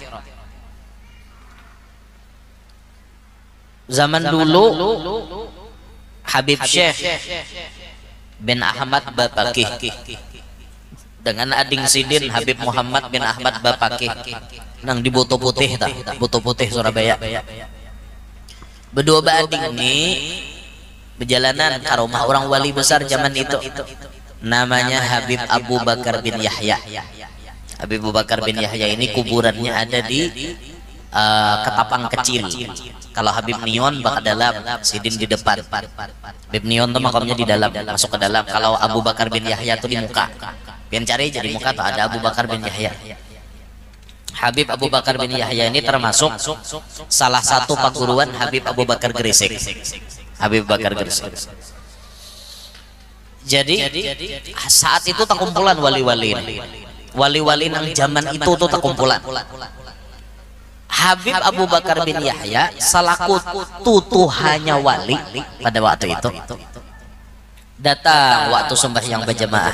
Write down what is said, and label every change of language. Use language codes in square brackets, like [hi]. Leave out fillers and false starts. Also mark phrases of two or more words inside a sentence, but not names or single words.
[id] zaman dulu Habib Syekh bin Ahmad Bapakih dengan ading sidin Habib Muhammad bin Ahmad Bapakih nang di Buto Putih Buto Putih Surabaya berdua ading ini berjalanan ke rumah orang wali besar zaman itu, namanya Habib Abu Bakar bin Yahya. Habib Abu Bakar bin Yahya ini kuburannya ada di Ketapang Kecil. Kalau Habib Nion bak dalam, Sidin di depan. Habib Nion tuh makamnya di dalam, masuk ke dalam. Kalau Abu Bakar bin Yahya tuh di muka. Pian cari jadi muka tuh ada Abu Bakar bin Yahya. Habib Abu Bakar bin Yahya ini termasuk salah satu paguruan Habib Abu Bakar Gresik. Habib Bakar Gresik. Jadi saat itu tak kumpulan wali-wali nang zaman itu tuh tak kumpulan. Habib Abu Bakar bin Yahya selaku tutuhannya wali pada waktu itu datang waktu sembahyang berjamaah.